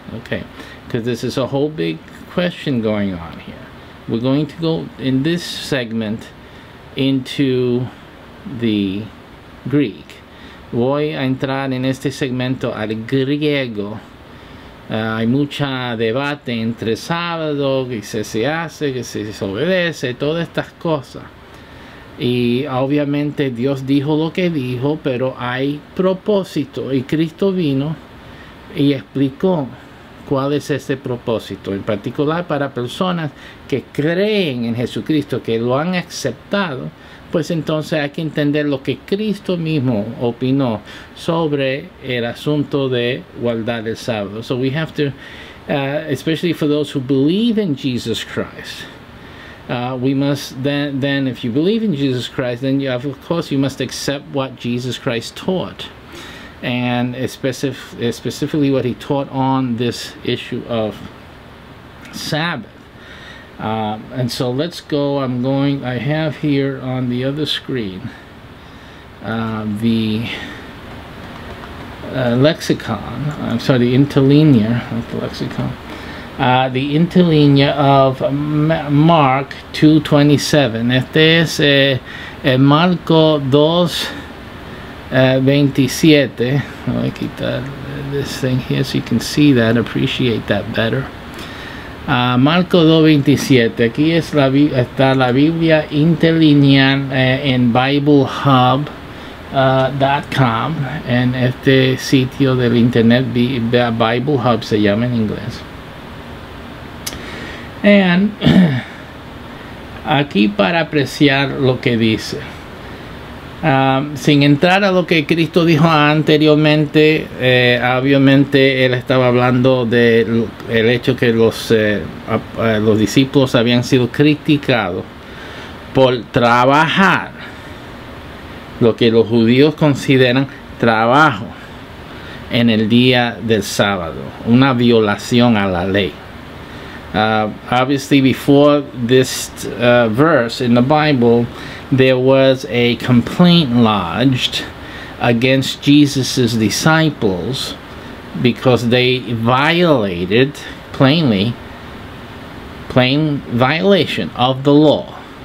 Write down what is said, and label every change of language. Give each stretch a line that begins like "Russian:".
English: Okay, because this is a whole big question going on here. We're going to go in this segment into the Greek.
Spanish: Voy a entrar en este segmento al griego. Hay mucha debate entre sábado, que se hace, que se obedece, todas estas cosas. Y obviamente Dios dijo lo que dijo, pero hay propósito. Y Cristo vino y explicó cuál es ese propósito. En particular para personas que creen en Jesucristo, que lo han aceptado, pues entonces hay que entender lo que Cristo mismo opinó sobre el asunto de guardar el sábado.
English: So we have to, especially for those who believe in Jesus Christ, we must then if you believe in Jesus Christ, then you have, of course you must accept what Jesus Christ taught, and specifically what he taught on this issue of Sabbath. And so let's go. I have here on the other screen the lexicon, the interlinear, not the lexicon, the interlinear of Mark 2:27.
Spanish: Este es Marco 2:27.
English: Let me quitar this thing here so you can see that, appreciate that better.
Spanish: Marco 2:27. Aquí está la Biblia interlineal en BibleHub.com, en este sitio del internet. Bible Hub se llama en inglés. And aquí para apreciar lo que dice, sin entrar a lo que Cristo dijo anteriormente, obviamente él estaba hablando del hecho que los discípulos habían sido criticados por trabajar lo que los judíos consideran trabajo en el día del sábado, una violación a la ley.
English: Obviously, before this verse in the Bible, there was a complaint lodged against Jesus's disciples because they violated, plain violation of the law.